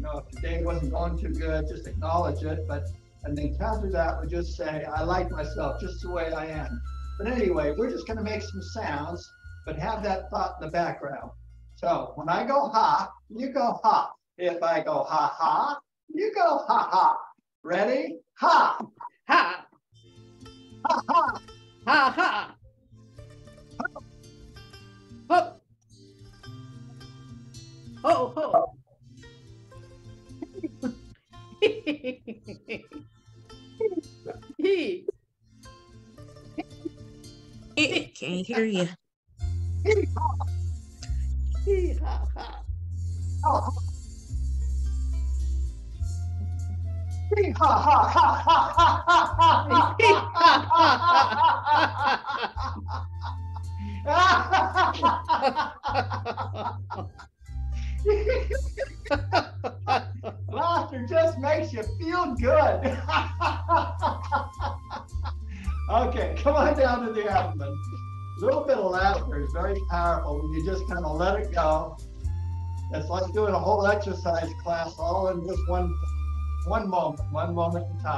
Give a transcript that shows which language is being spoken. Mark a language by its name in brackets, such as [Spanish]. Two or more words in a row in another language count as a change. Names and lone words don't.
[English] If the day wasn't going too good, just acknowledge it, and then counter that with just say, I like myself just the way I am. But anyway, we're just gonna make some sounds, but have that thought in the background. So when I go ha, you go ha. If I go ha ha, you go ha ha. Ready? Ha. Ha. Ha ha. Ha ha. Ho. Ho ho. He. Can't hear you. He ha ha. Oh. He ha ha ha ha ha ha. Laughter just makes you feel good. Okay, come on down to the abdomen. A little bit of laughter is very powerful when you just kind of let it go. It's like doing a whole exercise class all in just one moment in time.